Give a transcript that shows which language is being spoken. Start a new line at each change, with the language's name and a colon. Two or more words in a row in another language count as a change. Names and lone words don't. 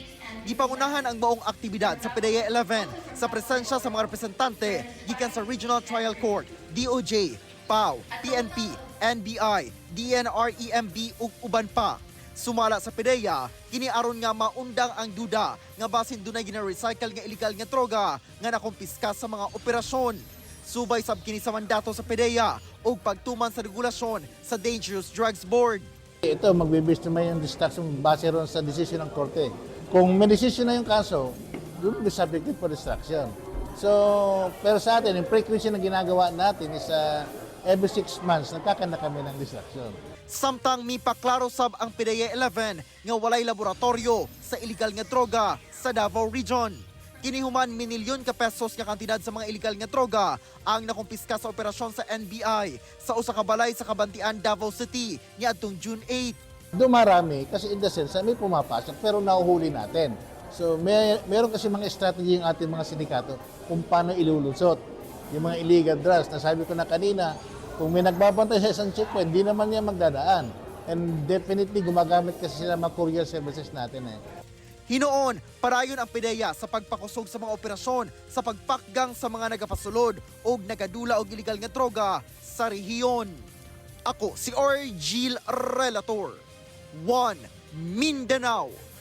Cebuano: Gipangunahan ang maong aktibidad sa PDEA 11 sa presensya sa mga representante gikan sa Regional Trial Court, DOJ, PAO, PNP, NBI, DNR-EMB ug uban pa. Sumala sa PDEA, kini aron nga maundang ang duda nga basin dunay gina-recycle nga illegal nga droga nga nakumpiska sa mga operasyon. Subay sab kini sa mandato sa PDEA ug pagtuman sa regulasyon sa Dangerous Drugs Board.
Filipino: Ito, magbibis naman yung distraction base ron sa desisyon ng korte. Kung may desisyon na yung kaso,
English: you will be subjected for distraction.
Filipino: So, pero sa atin, yung frequency na ginagawa natin
English: is every 6 months,
Filipino: nagkakanda kami ng distraction.
Cebuano: Samtang mipaklaro sab ang PDEA 11 nga walay laboratorio sa illegal nga droga sa Davao Region. Kinihuman minilyon ka pesos nga kantidad sa mga illegal nga droga ang nakumpiska sa operasyon sa NBI sa usa ka balay sa Kabantian, Davao City niadtong June 8.
Filipino: Dumarami kasi
English: in the sense
Filipino: may pumapasok pero nahuhuli natin. So meron kasi mga strategy yung ating mga sindikato kung paano ilulusot yung mga
English: illegal drugs.
Filipino: Nasabi ko na kanina, kung may nagbabantay sa isang checkpoint, hindi naman niya magdadaan.
English: And definitely
Filipino: gumagamit kasi sila mga
English: courier services
Filipino: natin
Cebuano: Hinoon, parayon ang PDEA sa pagpakusog sa mga operasyon sa pagpakgang sa mga nagapasulod o nagadula og illegal nga droga sa rehiyon. Ako si Argil Relator, One Mindanao.